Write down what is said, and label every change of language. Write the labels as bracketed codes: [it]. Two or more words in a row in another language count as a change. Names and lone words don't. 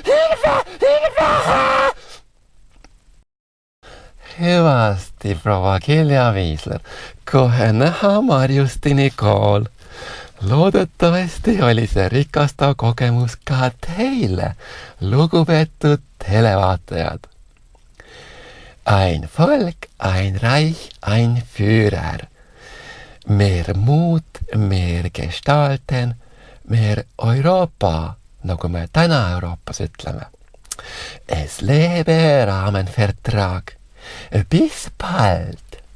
[et] Hüvasti, proua Kilja Viisler. Kohe näha Marjustini kool. Loodetavasti oli see rikastav kogemus ka teile, lugupeetud televaatajad. [de] Ein Volk, ein Reich, ein Führer. Mehr Mut, mehr Gestalten, mehr Euroopa, [et] nagu me täna Euroopas ütleme. [de] Es lebe Rahmenvertrag. Bis bald!